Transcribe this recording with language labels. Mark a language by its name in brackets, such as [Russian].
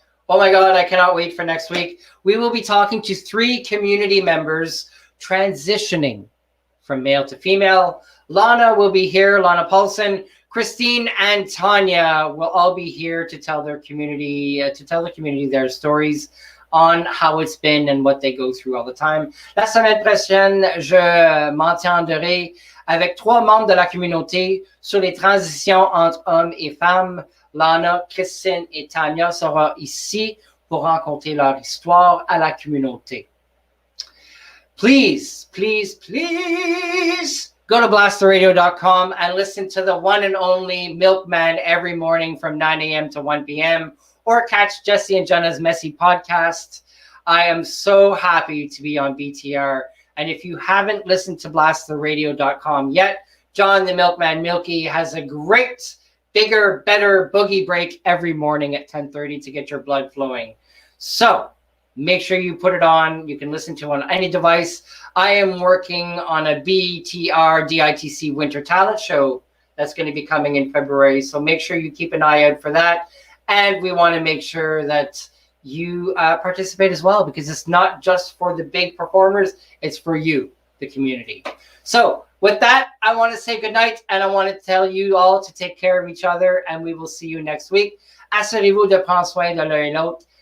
[English] Oh my God, I cannot wait for next week. We will be talking to 3 community members transitioning from male to female. Lana will be here, Lana Paulson. Christine and Tanya will all be here to tell their community, their stories on how it's been and what they go through all the time. [French] La semaine prochaine, je m'entendrai avec 3 membres de la communauté sur les transitions entre hommes et femmes. Lana, Christine et Tanya seront ici pour raconter leur histoire à la communauté. [English] Please, please, please go to blasttheradio.com and listen to the one and only Milkman every morning from 9 a.m. to 1 p.m. or catch Jesse and Jenna's Messy podcast. I am so happy to be on BTR. And if you haven't listened to blasttheradio.com yet, John the Milkman Milky has a great, bigger, better boogie break every morning at 10:30 to get your blood flowing. So make sure you put it on. You can listen to it on any device. I am working on a BTR DITC Winter Talent Show that's going to be coming in February. So make sure you keep an eye out for that. And we want to make sure that you participate as well, because it's not just for the big performers. It's for you, the community. So with that, I want to say good night, and I want to tell you all to take care of each other, and we will see you next week. [French] Assurez-vous de prendre soin de l'un et l'autre.